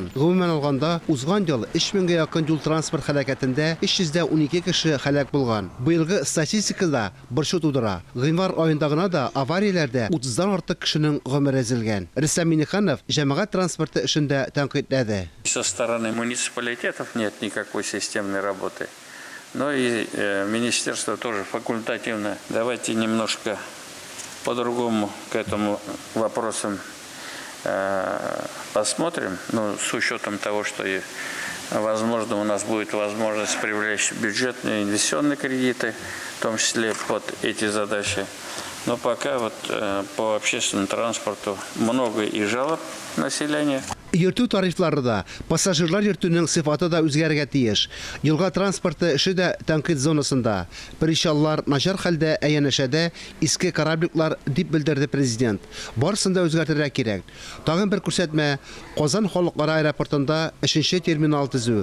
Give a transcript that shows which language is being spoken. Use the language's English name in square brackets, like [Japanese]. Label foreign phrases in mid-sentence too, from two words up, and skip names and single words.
[Tatar] Гомумән алганда, узган ел 3000-гә якын юл транспорт хәрәкәтендә 312 кеше һәлак булган. Быелгы статистикада борчу тудыра. Гыйнвар аенда гына да аварияләрдә 30-дан артык кешенең гомере өзелгән. Рөстәм Миңнеханов җәмәгать транспорты эшендә тәнкыйтьләде. [Russian] Со стороны муниципалитетов нет никакой системной работы. Но и министерство тоже факультативно. Давайте немножко по-другому к этому вопросу посмотрим. Ну, с учетом того, что, возможно, у нас будет возможность привлечь бюджетные инвестиционные кредиты, в том числе под эти задачи. Но пока вот по общественному транспорту много и жалоб населения. [Tatar] Йөртү тарифлары да, пассажирлар йөртүнең сыйфаты да үзгәрергә тиеш. Елга транспорты эше дә тәнкыйть зонасында. Причаллар начар хәлдә, әянәшәдә иске корабликлар дип белдерде президент. Барысын да үзгәртергә кирәк. Тагын бер күрсәтмә, Казан халыкара аэропортында 3нче терминал төзү.